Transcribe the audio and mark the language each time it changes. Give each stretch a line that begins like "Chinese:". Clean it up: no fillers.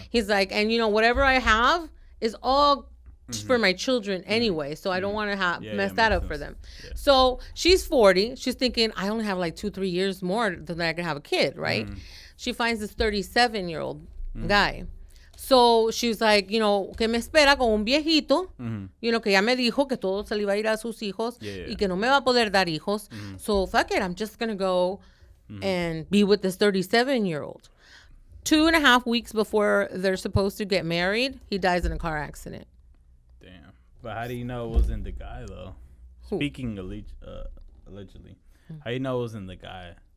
English: He's like, and whatever I have is all for my children anyway. So I don't want to mess that up for them. Yeah. So she's 40. She's thinking, I only have like 2-3 years more than I can have a kid, right? She finds this 37-year-old guy. So she's like,
Spanish: que me espera con un viejito, que ya me dijo que todo se le iba a ir a sus hijos y que no me va a poder dar hijos.
English: So fuck it, I'm just going to go and be with this 37-year-old. 2.5 weeks before they're supposed to get married, he dies in a car accident. Damn. But how do you know it wasn't the guy, though? Who? Speaking allegedly, how do you know it wasn't the guy?